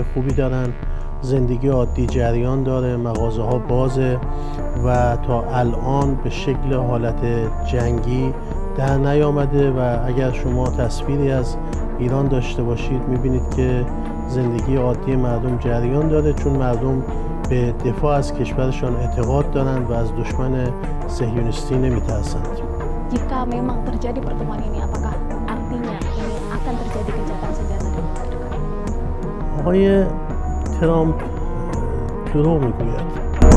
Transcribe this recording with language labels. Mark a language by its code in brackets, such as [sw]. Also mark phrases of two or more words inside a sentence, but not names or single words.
[fa] خوبی دارن، زندگی عادی جریان داره، مغازه ها بازه و تا الان به شکل حالت جنگی در نیامده و اگر شما تصویری از ایران داشته باشید میبینید که زندگی عادی مردم جریان داره، چون مردم به دفاع از کشورشان اعتقاد دارند و از دشمن صهیونیستی نمیترسند. [id] Jika memang terjadi pertemuan ini, apakah artinya ini akan terjadi gencatan senjata di waktu dekat? [fa] آقای ترامپ دروغ میگوید.